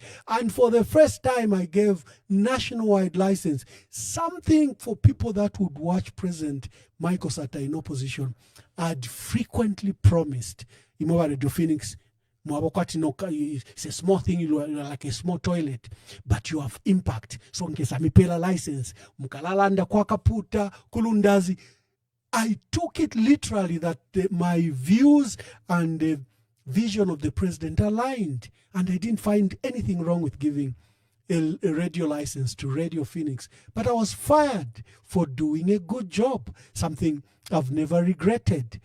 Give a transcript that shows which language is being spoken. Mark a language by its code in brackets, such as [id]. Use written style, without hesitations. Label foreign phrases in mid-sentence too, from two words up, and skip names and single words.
[en] And for the first time, I gave nationwide license, something for people that would watch President Michael Sata in opposition. I'd frequently promised, Radio Phoenix, it's a small thing, you're like a small toilet, but you have impact. So in case I pay a license, [bem] mukalalanda kwa kaputa, kulundazi. [en] I took it literally that my views and the vision of the president aligned, and I didn't find anything wrong with giving a radio license to Radio Phoenix. But I was fired for doing a good job, something I've never regretted.